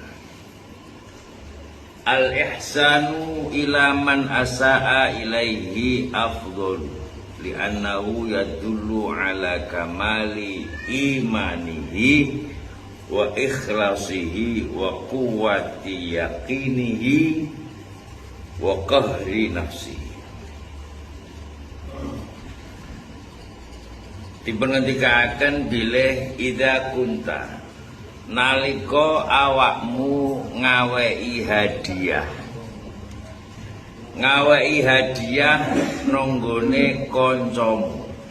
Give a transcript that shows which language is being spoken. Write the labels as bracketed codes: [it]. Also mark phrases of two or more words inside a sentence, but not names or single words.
[ar] الإحسان إلى من أساء إليه أفضل لأنه يدل على كمال إيمانه وإخلاصه وقوة يقينه وقهر نفسه. [jv] Dipengendikaken bilih [ar] إذا كنت [jv] nalika awakmu ngaweki hadiah. Ngaweki hadiah nanggone kancamu.